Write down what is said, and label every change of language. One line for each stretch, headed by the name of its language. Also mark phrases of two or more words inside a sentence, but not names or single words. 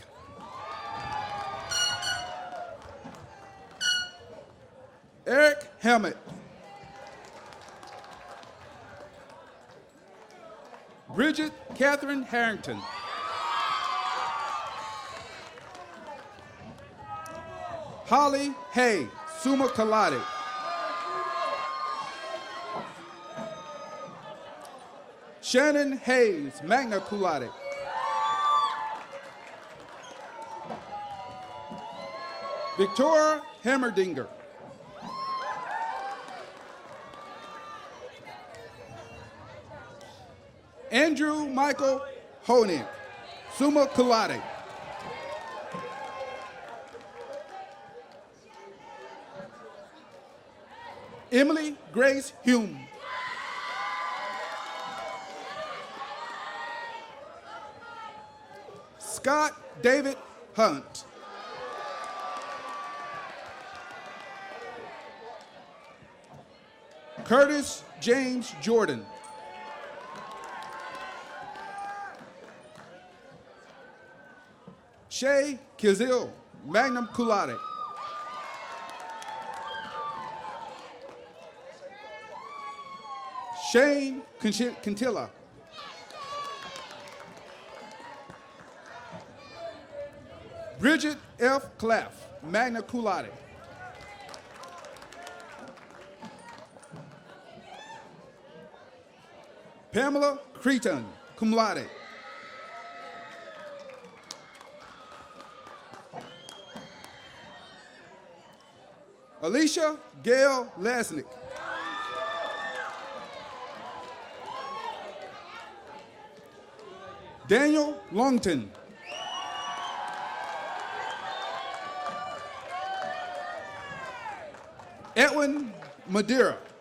English: Eric Mcdermott. Bridget Catherine Harrington. Holly Hay,
Latin: summa cum laude. Shannon Hayes, magna cum laude.
English: Victoria Hemmerdinger. Andrew Michael Honig,
Latin: summa cum laude.
English: Emily Grace Hume. Scott David Hunt. Curtis James Jordan.
Latin: Shay Kizil, magna cum laude.
English: Shane Quintilla. Bridget F.
Latin: Claff, magna cum laude.
English: Pamela Cretan,
Latin: cum laude.
English: Alicia Gail Lasnick. Daniel Longton. Edwin Madeira.